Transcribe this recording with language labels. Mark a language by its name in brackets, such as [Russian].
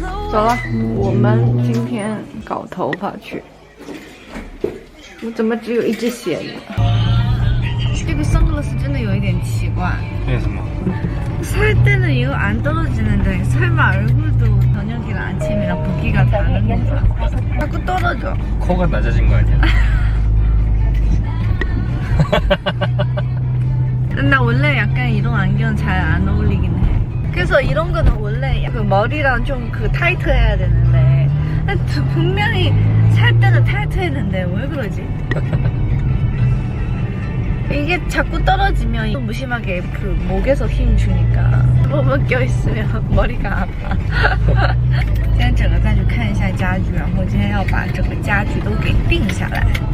[Chinese] 走了，我们今天搞头发去。我怎么只有一只鞋呢？这个 선글라스真的有一点奇怪。为什么？ [Korean] 살 때는 이거 안 떨어지는데 설마 얼굴도 저녁이랑 아침이랑 붓기가 다른 건가? 자꾸 떨어져. 코가 낮아진 거 아니야? 나 원래 약간 이런 안경 잘 안 어울리긴 해. 그래서 이런 거는 원래 그 머리랑 좀 그 타이트해야 되는데 분명히 살 때는 타이트했는데 왜 그러지? 이게 자꾸 떨어지면 무심하게 그 목에서 힘 주니까 뭐만 껴있으면 머리가 아파. [Chinese] 今天整个再去看一下家具，然后今天要把整个家具都给定下来。